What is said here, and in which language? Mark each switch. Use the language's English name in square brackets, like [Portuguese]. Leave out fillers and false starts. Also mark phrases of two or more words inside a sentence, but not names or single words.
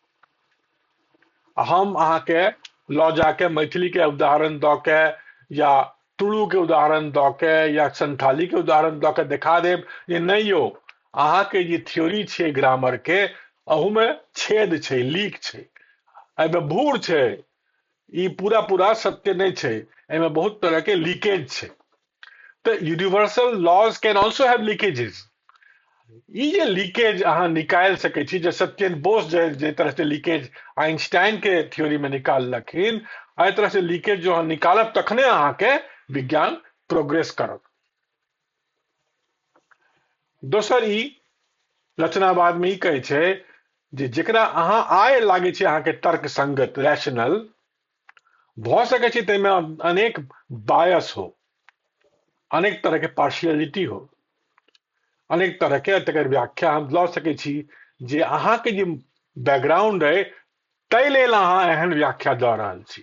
[Maithili] हम अहाँके लऽ जाके मैथिली के उदाहरण दऽ के या तुलु के उदाहरण दऽ के या संथाली के उदाहरण दऽ के देखा देब जे नहीं यौ, अहाँके जे थ्योरी छै ग्रामर के, अहू में छेद छै, लीक छै, एहिमे भूर छै, ई पूरा पूरा सत्य नहीं छै, एहिमे बहुत तरह के लीकेज छै। [English] तो universal laws can also have leakages. [Maithili] ई जे लीकेज अहाँ निकाल सकै छी, जे सत्येन बोस जे तरह से लीकेज आइंस्टाइन के थ्योरी में निकाललखिन, एहि तरह से लीकेज जो अहाँ निकालब तखने अहाँके विज्ञान प्रोग्रेस करत। दोसर, ई रचनावाद में ई कहै छै जे जेकरा अहाँ आय लागे छै अहाँके तर्क संगत, रैशनल, भऽ सकै छै ताहिमे अनेक बायस हो, अनेक तरह के पार्शियलिटी हो, अनेक तरह के तकर व्याख्या हम लऽ सकै छी जे अहाँके जे बैकग्राउंड है ताहि लेल अहाँ एहन व्याख्या दऽ रहल छी।